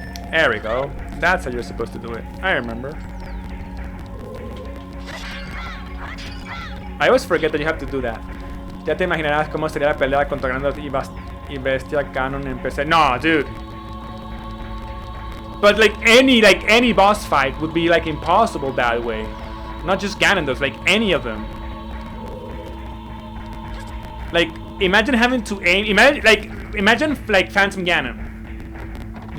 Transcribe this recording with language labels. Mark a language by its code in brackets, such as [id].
[en] There we go. That's how you're supposed to do it. I remember. I always forget that you have to do that. [es] Ya te imaginarás cómo sería la pelea contra Grandos y Bestia Canon en PC. [en] No, dude. But like any boss fight would be like impossible that way. Not just Ganondorf, like any of them. Like imagine having to aim. Imagine like Phantom Ganon.